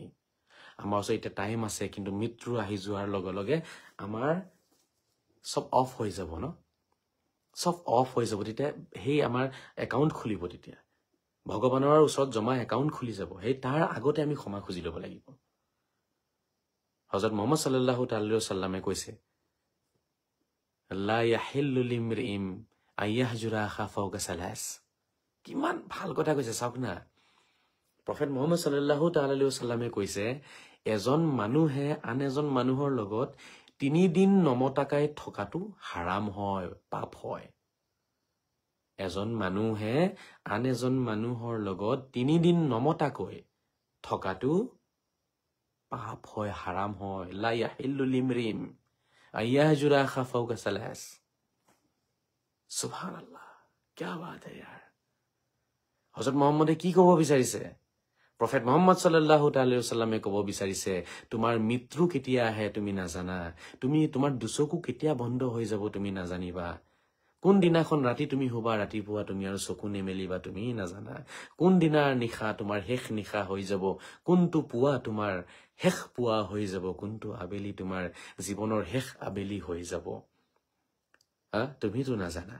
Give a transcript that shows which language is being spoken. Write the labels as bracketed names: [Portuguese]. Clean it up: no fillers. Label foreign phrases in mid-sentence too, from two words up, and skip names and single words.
[Assamese] আমাৰ ওচৰত এতিয়া টাইম আছে, কিন্তু মৃত্যু আহি যোৱাৰ লগে লগে আমাৰ সব অফ হৈ যাব ন, সব অফ হৈ যাব। তেতিয়া সেই আমাৰ একাউণ্ট খুলিব, তেতিয়া ভগৱানৰ ওচৰত জমা একাউণ্ট খুলি যাব। সেই তাৰ আগতে আমি ক্ষমা খুজি ল'ব লাগিব। হজৰত মুহাম্মদ [Arabic] صلى الله عليه وسلم [Assamese] কৈছে, [Arabic] لا يحل لامرئ أن يهجر أخاه فوق ثلاث. [Assamese] কিমান ভাল কথা কৈছে চাওক না। প্ৰফেট মুহাম্মদ [Arabic] صلى الله عليه وسلم [Assamese] কৈছে, এজন মানুহে আন এজন মানুহৰ লগত 3 দিন নমতাকাই থকাটো হাৰাম হয়, পাপ হয়। এজন মানুহে আন এজন মানুহৰ লগত 3 দিন নমতাকৈ থকাটো পাপ হয়, হাৰাম হয়। [Arabic] لا يحل لامرئ أن يهجر أخاه فوق ثلاث. [Hindi] সুবহানাল্লাহ, क्या बात है यार। [Assamese] হযরত মুহাম্মদে কি ক'ব বিচাৰিছে? প্ৰফেট মুহাম্মদ [Arabic] صلى الله عليه وسلم [Assamese] ক'ব বিচাৰিছে, তোমাৰ মৃত্যু কেতিয়া আহে তুমি নাজানা, তোমাৰ দুচকু কেতিয়া বন্ধ হৈ যাব তুমি নাজানিবা, কোন দিনাখন ৰাতি তুমি শুবা, ৰাতিপুৱা তুমি আৰু চকু নেমেলিবা তুমি নাজানা, কোন দিনাৰ নিশা তোমাৰ শেষ নিশা হৈ যাব, কোনটো পুৱা তোমাৰ শেষ পুৱা হৈ যাব, কোনটো আবেলি তোমাৰ জীৱনৰ শেষ আবেলি হৈ যাব, তুমিতো নাজানা।